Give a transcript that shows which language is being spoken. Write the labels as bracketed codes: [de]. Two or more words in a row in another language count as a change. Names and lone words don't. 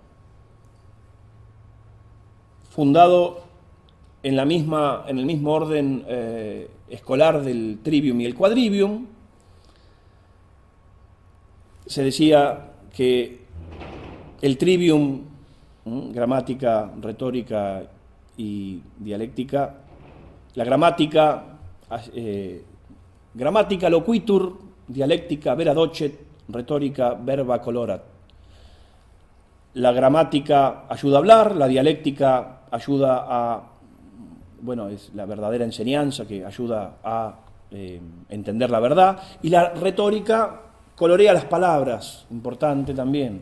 [es] Fundado en el mismo orden escolar del trivium y el quadrivium, se decía que el trivium, gramática, retórica y dialéctica, la [la] gramática loquitur, dialéctica vera docet, retórica verba colorat. [es] La gramática ayuda a hablar, la dialéctica ayuda a, es la verdadera enseñanza que ayuda a entender la verdad, y la retórica colorea las palabras, importante también.